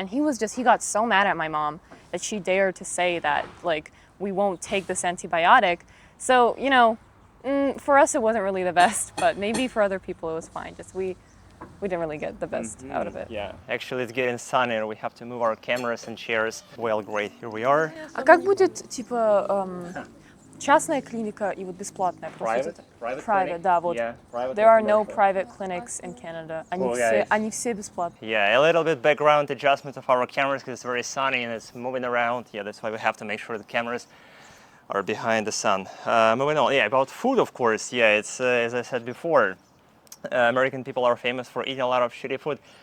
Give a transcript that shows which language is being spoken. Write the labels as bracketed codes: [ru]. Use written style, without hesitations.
[en] And he got so mad at my mom that she dared to say that like, we won't take this antibiotic. So, you know, for us it wasn't really the best, but maybe for other people it was fine. Just we didn't really get the best out of it. Yeah, actually it's getting sunnier. We have to move our cameras and chairs. Well, great, here we are. [ru] А как будет, типа, частная клиника и вот бесплатная? [en] Private [ru] Private, да, вот. [en] Yeah, private. There are no private clinics in Canada. [ru] Они все бесплатные. [en] Yeah, a little bit background adjustment of our cameras because it's very sunny and it's moving around. Yeah, that's why we have to make sure the cameras are behind the sun. Moving on, yeah, about food, of course. Yeah, it's as I said before, American people are famous for eating a lot of shitty food.